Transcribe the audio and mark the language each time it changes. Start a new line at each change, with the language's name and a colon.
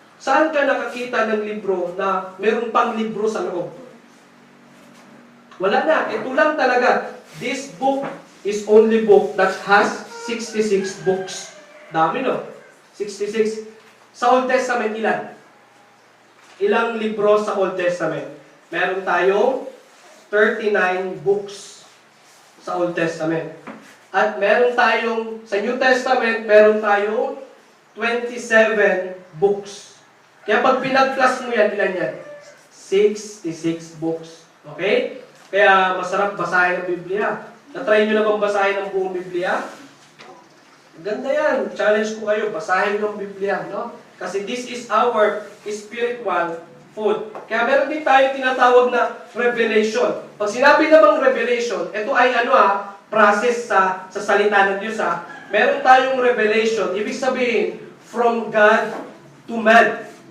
Filipino: Saan ka nakakita ng libro na merong pang libro sa loob? Wala na. Ito lang talaga.
English: This book is only book that has 66 books.
Filipino: Dami, no? 66. Sa Old Testament, ilan? Ilang libro sa Old Testament? Meron tayong 39 books sa Old Testament. At meron tayong, sa New Testament, meron tayong 27 books. Kaya pag pinag-plus mo yan, ilan yan? 66 books. Okay? Kaya masarap basahin ang Biblia. Na-try nyo na bang basahin ang buong Biblia? Ganda yan. Challenge ko kayo, basahin yung Biblia. No?
English: Kasi this is our spiritual food.
Filipino: Kaya meron din tayo tinatawag na revelation. Pag sinabi namang revelation, ito ay process sa salita ng Diyos. Meron tayong revelation, ibig sabihin,
English: from God to man.